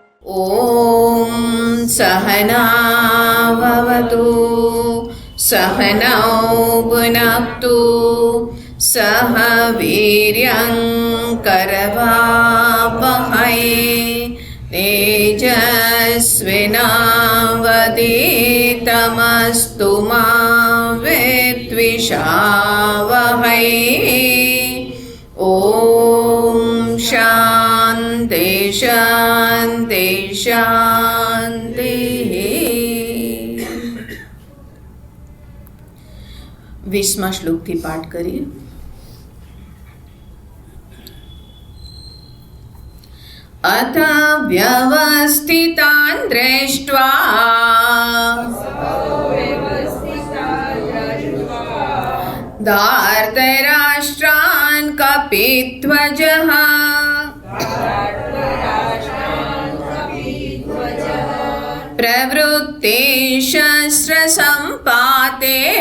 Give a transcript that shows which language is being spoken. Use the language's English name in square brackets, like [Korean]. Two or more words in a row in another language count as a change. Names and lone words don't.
[Sanskrit] ॐ सहनावतु सहनौ भुनक्तु सह वीर्यं करवावहै तेजस्विनावधीतमस्तु मा विद्विषावहै। ॐ शान्ति शान्ति शान्तिः। [Gujarati] 20મા શ્લોકથી પાઠ કરીએ. [Sanskrit] અથ વ્યવસ્થિતાન દૃષ્ટ્વા ધાર્તરાષ્ટ્રાન કપિધ્વજઃ પ્રવૃત્તે શસ્ત્રસંપાતે